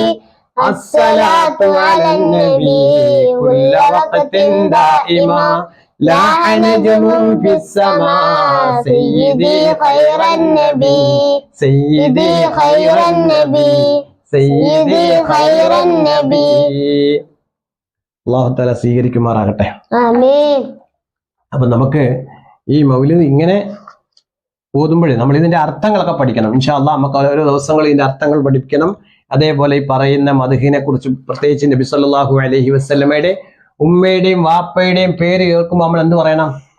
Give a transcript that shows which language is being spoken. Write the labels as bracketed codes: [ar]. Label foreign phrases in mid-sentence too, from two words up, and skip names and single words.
[ar] الصلاة على النبي كل وقت دائما لاح نجم في السماء سيدي خير النبي سيدي خير النبي سيدي خير النبي. الله تعالى [ml] സ്വീകരിക്കുമാറാകട്ടെ. ആമീൻ. അപ്പൊ നമുക്ക് ഈ മൗലിദ് ഇങ്ങനെ ഓതുമ്പോഴേ നമ്മൾ ഇതിന്റെ അർത്ഥങ്ങളൊക്കെ പഠിക്കണം. [ar] إن شاء الله [ml] നമുക്ക് ഓരോ ദിവസങ്ങൾ ഇതിന്റെ അർത്ഥങ്ങൾ പഠിക്കണം. അതേപോലെ ഈ പറയുന്ന മദ്ഹിനെ കുറിച്ച്, പ്രത്യേകിച്ച് നബി [ar] صلى الله عليه وسلم [ml] ഉമ്മയുടെയും വാപ്പയുടെയും പേര് കേൾക്കുമ്പോൾ നമ്മൾ എന്ത് പറയണം?